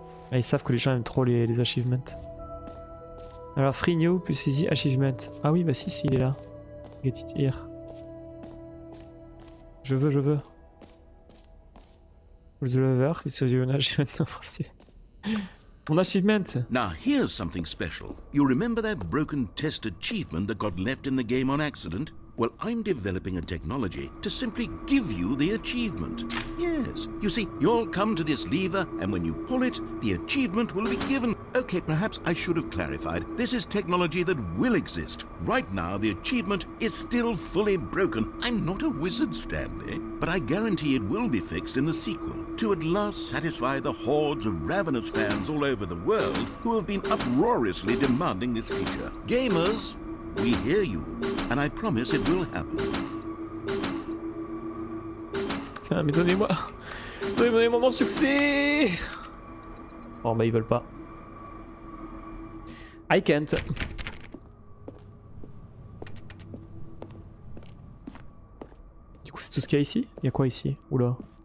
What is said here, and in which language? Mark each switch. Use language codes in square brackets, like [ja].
[fr] Ah, ils savent que les gens aiment trop les achievements. Alors, [en] free new plus easy achievement. [fr] Ah oui, bah si, il est là. [en] Get it here. [fr] Je veux. The lover, il se dit un achievement en français. Mon achievement. [en] Now here's something special. You remember that broken test achievement that got left in the game on accident? Well, I'm developing a technology to simply give you the achievement. Yes. You see, you'll come to this lever, and when you pull it, the achievement will be given. Okay, perhaps I should have clarified. This is technology that will exist. Right now, the achievement is still fully broken. I'm not a wizard, Stanley, but I guarantee it will be fixed in the sequel to at last satisfy the hordes of ravenous fans all over the world who have been uproariously demanding this feature. Gamers, we hear you, and I promise it will happen. [fr] Putain, mais donnez-moi mon succès. Oh bah ils veulent pas. [en] I can't. [fr] Du coup c'est tout ce qu'il y a ici? Il y a quoi ici? Oula.